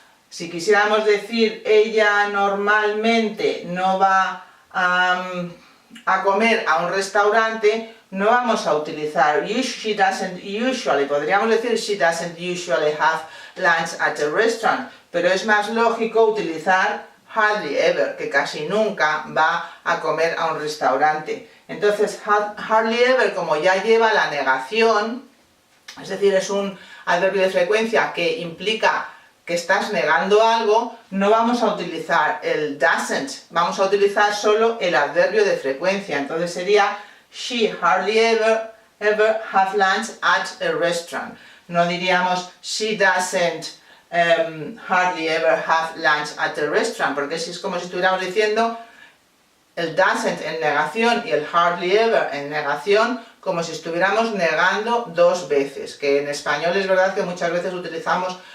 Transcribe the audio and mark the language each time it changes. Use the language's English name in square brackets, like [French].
[Spanish] Si quisiéramos decir ella normalmente no va a comer a un restaurante, no vamos a utilizar [English] she doesn't usually, podríamos decir she doesn't usually have lunch at a restaurant, [Spanish] pero es más lógico utilizar hardly ever, que casi nunca va a comer a un restaurante. Entonces hardly ever, como ya lleva la negación, es decir, es un adverbio de frecuencia que implica que estás negando algo, no vamos a utilizar el doesn't, vamos a utilizar solo el adverbio de frecuencia. [English] Entonces sería she hardly ever have lunch at a restaurant. [Spanish] No diríamos [English] she doesn't hardly ever have lunch at a restaurant, [Spanish] porque es como si estuviéramos diciendo el doesn't en negación y el hardly ever en negación, como si estuviéramos negando dos veces, que en español es verdad que muchas veces utilizamos